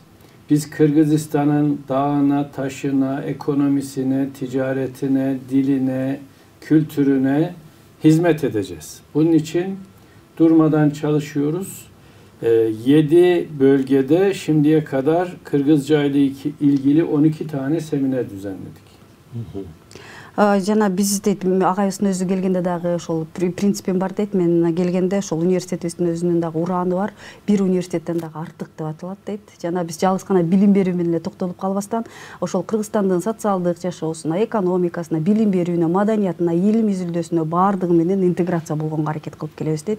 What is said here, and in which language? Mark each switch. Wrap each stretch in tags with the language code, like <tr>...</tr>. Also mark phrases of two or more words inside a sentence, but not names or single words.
<tr>Biz Kırgızistan'ın dağına, taşına, ekonomisine, ticaretine, diline, kültürüne hizmet edeceğiz. Bunun için durmadan çalışıyoruz. 7 bölgede şimdiye kadar Kırgızca ile ilgili 12 tane seminer düzenledik.</tr> <ky>Жана биз дейт агайыбыздын өзү келгенде дагы ошол принципим бар дейт. Мен келгенде ошол университетибиздин өзүнүн дагы урааны бар. Бир университеттен дагы артык деп аталат дейт. Жана биз жалгыз гана билим берүү менен эле токтолуп калбастан ошол Кыргызстандын социалдык жашоосуна, экономикасына, билим берүүнө, маданиятына, илим изилдөөсүнө баардыгы менен интеграция болгонго аракет кылып келебиз дейт.</ky>